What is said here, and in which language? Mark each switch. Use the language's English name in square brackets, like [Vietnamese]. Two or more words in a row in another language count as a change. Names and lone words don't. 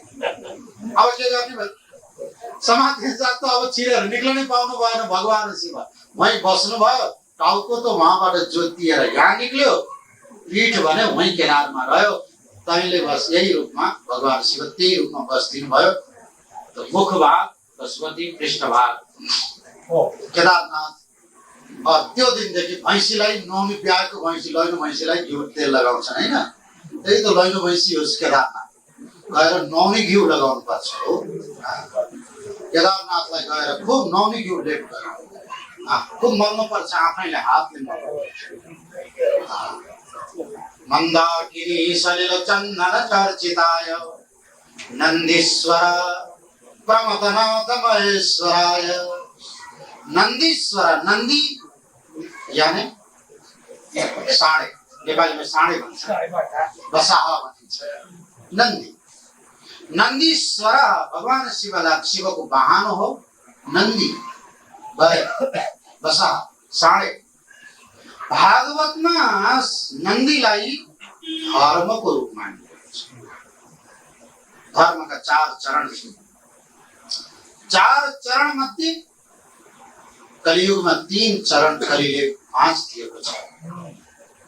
[Nepali] अब के गर्ने भयो? समातिन्छ त अब छिरेर निक्लनै पाउनु भएन। भगवान शिव वहीँ बस्नु भयो। टाउको त वहाँबाट जोतिएर यहाँ निक्ल्यो, पीठ भने वहीँ केदारमा रह्यो। तैले बस यही रूपमा भगवान शिव त्यही रूपमा बस्दिनु भयो। तो मुख भाग पशुपति, पृष्ठ भाग केदारनाथ। और त्यो दिनदेखि भैंसीलाई नौमी ब्याएको भैंसी लैनो भैंसीलाई घिउ तेल लगाउँछन् हैन। त्यही त लैनो भैंसी हो केदारनाथ। गएर नौमी घिउ लगाउनु पर्छ हो। केदारनाथलाई गएर खूब नौमी घिउ लेप गर्नु, खूब मल्नु पर्छ, आफैले हातले मल्नु। [Sanskrit] मंदाकिनी सलिल चंदन चर्चिताय नंदीश्वर प्रमथनाथ महेश्वराय। [Nepali] नंदीश्वर, [Hindi] नंदी यानी साँडे, नेपाली में [Nepali] साँडे भन्छ, बसाहा भनिन्छ। नंदी, नंदीश्वर भगवान शिव को वाहन हो। नंदी बसाहा, साँडे। भागवतमा नन्दीलाई धर्मको रूपमा मानिन्छ। धर्मका 4 चरण छन्। 4 चरण मध्ये कलियुगमा 3 चरण कलिले 5 दिएको छ।